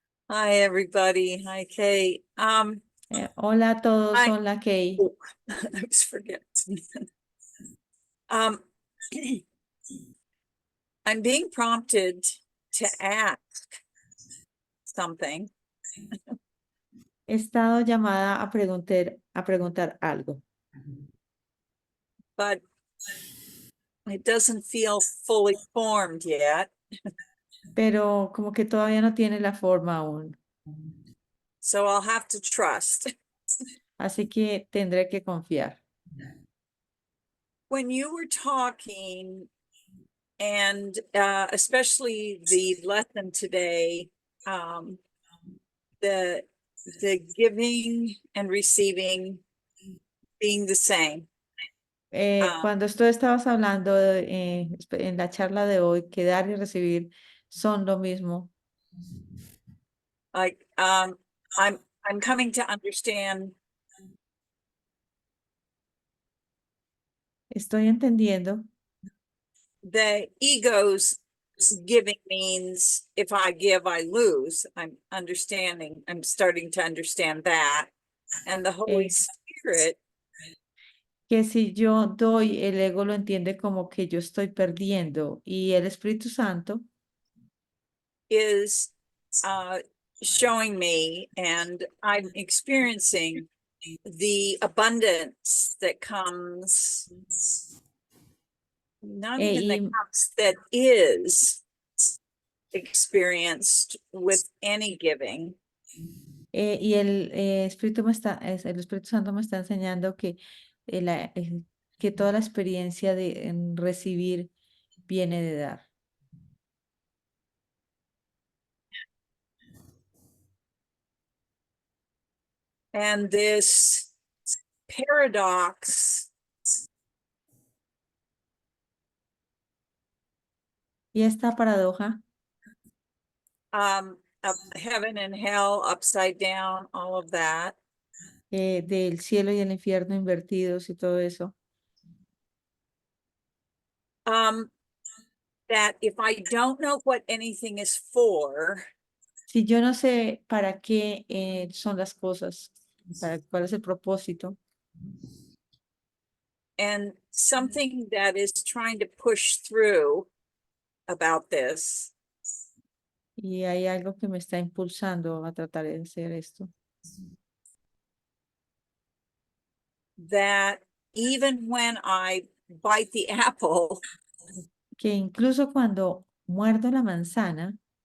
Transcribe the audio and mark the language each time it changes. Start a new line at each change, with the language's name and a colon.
English: Hi, everybody. Hi, Kate.
Spanish: Hola a todos,
English: Hi.
Spanish: hola Kay.
English: Oh, I was forgetting. I'm being prompted to ask something.
Spanish: He estado llamada a preguntar algo,
English: But it doesn't feel fully formed yet.
Spanish: pero como que todavía no tiene la forma aún.
English: So I'll have to trust.
Spanish: Así que tendré que confiar.
English: When you were talking, and especially the lesson today, the giving and receiving being the same.
Spanish: Cuando tú estabas hablando en la charla de hoy, que dar y recibir son lo mismo.
English: Like I'm coming to understand
Spanish: Estoy entendiendo
English: the ego's giving means if I give, I lose. I'm starting to understand that. And the Holy Spirit
Spanish: que si yo doy, el ego lo entiende como que yo estoy perdiendo y el Espíritu Santo
English: is showing me, and I'm experiencing the abundance that comes, not even that comes, that is experienced with any giving.
Spanish: Y el Espíritu el Espíritu Santo me está enseñando que, que toda la experiencia de recibir viene de dar.
English: And this paradox
Spanish: Y esta paradoja
English: of heaven and hell upside down, all of that,
Spanish: del cielo y el infierno invertidos y todo eso,
English: that if I don't know what anything is for,
Spanish: Si yo no sé para qué son las cosas, para cuál es el propósito,
English: And something that is trying to push through about this
Spanish: y hay algo que me está impulsando a tratar de hacer esto,
English: that even when I bite the apple,
Spanish: que incluso cuando muerdo la manzana,